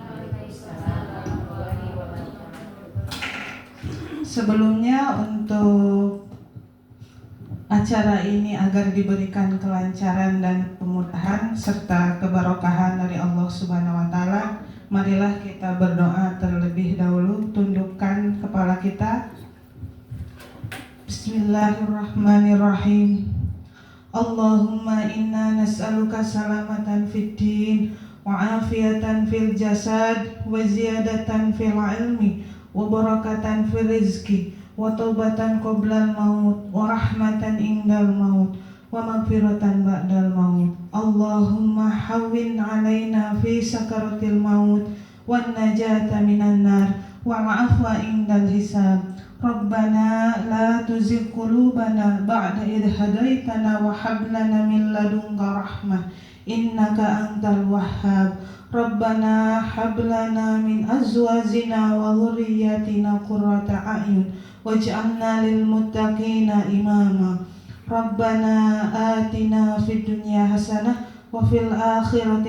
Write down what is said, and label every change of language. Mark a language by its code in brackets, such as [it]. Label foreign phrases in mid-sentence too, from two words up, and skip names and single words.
[id] Sebelumnya untuk acara ini agar diberikan kelancaran dan kemudahan serta keberkahan dari Allah [ar] سبحانه وتعالى, [id] marilah kita berdoa terlebih dahulu. Tundukkan kepala kita. [ar] Bismillahirrahmanirrahim. اللهم إنا نسألك سلامة في الدين وعافية في الجسد وزيادة في العلم وبركة في الرزق وتوبة قبل الموت ورحمة عند الموت ومغفرة بعد الموت. اللهم هون علينا في سكرات الموت والنجاة من النار والعفو عند الحساب ربنا لا تزغ قلوبنا بعد إذ هديتنا وهب لنا من لدنك رحمة إنك أنت الوهاب ربنا هب لنا من أزواجنا وذرياتنا قرة أعين واجعلنا للمتقين إماما ربنا آتنا في الدنيا حسنة وفي الآخرة